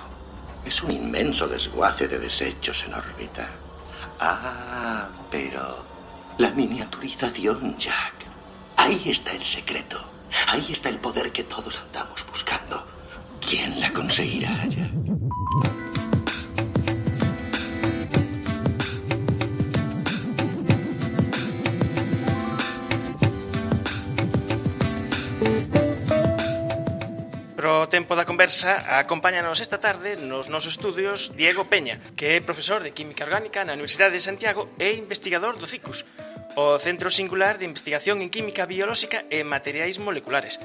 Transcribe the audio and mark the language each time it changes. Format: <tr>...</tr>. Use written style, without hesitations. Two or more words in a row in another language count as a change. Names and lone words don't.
<es>Es un inmenso desguace de desechos en órbita. Ah, pero la miniaturización, Jack. Ahí está el secreto. Ahí está el poder que todos andamos buscando. ¿Quién la conseguirá, Jack?</es> <gl>Pro tempo da conversa, acompáñanos esta tarde nos nosos estudios Diego Peña, que é profesor de Química Orgánica na Universidade de Santiago e investigador do CICUS, o Centro Singular de Investigación en Química Biolóxica e Materiais Moleculares.</gl>